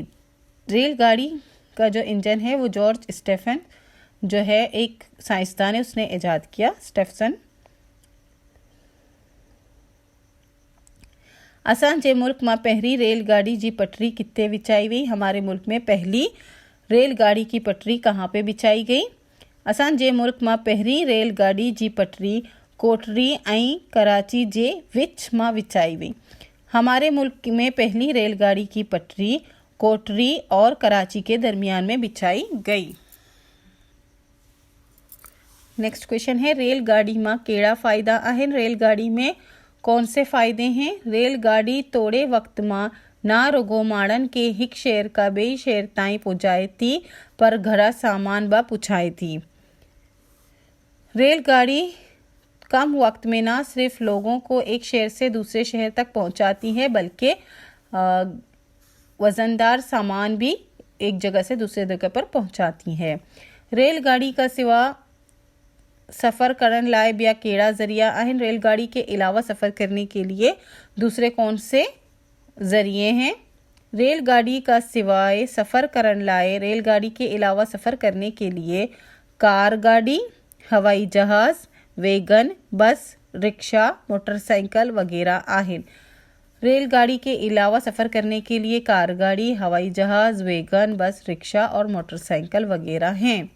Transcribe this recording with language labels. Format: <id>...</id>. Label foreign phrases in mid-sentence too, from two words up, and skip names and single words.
<ur>ریل گاڑی کا جو انجن ہے وہ جارج سٹیفن جو ہے ایک سائنسدان ہے، اس نے ایجاد کیا، سٹیفسن.</ur> <sd>असांजे मुल्क में पहली रेलगाड़ी जी पटरी किते विछाई वई?</sd> <ur>ہمارے ملک میں پہلی ریل گاڑی کی پٹڑی کہاں پہ بچھائی گئی?</ur> <sd>असांजे मुल्क में पहली रेलगाड़ी जी पटरी कोटरी ऐं कराची जे विच में विछाई वई।</sd> <ur>ہمارے ملک میں پہلی ریل گاڑی کی پٹڑی کوٹری اور کراچی کے درمیان میں بچھائی گئی.</ur> <en>next question</en> <sd>है रेलगाड़ी में केड़ा फ़ायदा आहिनि?</sd> <ur>ریل گاڑی میں کون سے فائدے ہیں?</ur> <sd>रेलगाड़ी थोड़े वक्त में ना रुगो माण्हुनि के हिक शहर का ॿिए शहर ताईं पहुंचाए थी, पर घरा सामान बि पुछाए थी।</sd> <ur>ریل گاڑی کم وقت میں نہ صرف لوگوں کو ایک شہر سے دوسرے شہر تک پہنچاتی ہے، بلکہ وزن دار سامان بھی ایک جگہ سے دوسرے جگہ پر پہنچاتی ہے.</ur> <sd>रेलगाड़ी का सिवा सफ़र करण लाइ ॿिया कहिड़ा ज़रिया आहिनि?</sd> <ur>ریل گاڑی کے علاوہ سفر کرنے کے لیے دوسرے کون سے ذریعے ہیں?</ur> <sd>रेलगाड़ी का सिवाय सफ़र करण लाइ</sd> <ur>ریل گاڑی کے علاوہ سفر کرنے کے لیے کار گاڑی، ہوائی جہاز، ویگن، بس، رکشہ، موٹر سائیکل وغیرہ आहिनि। ریل گاڑی کے علاوہ سفر کرنے کے لیے کار گاڑی، ہوائی جہاز، ویگن، بس، رکشہ اور موٹر سائیکل وغیرہ ہیں.</ur>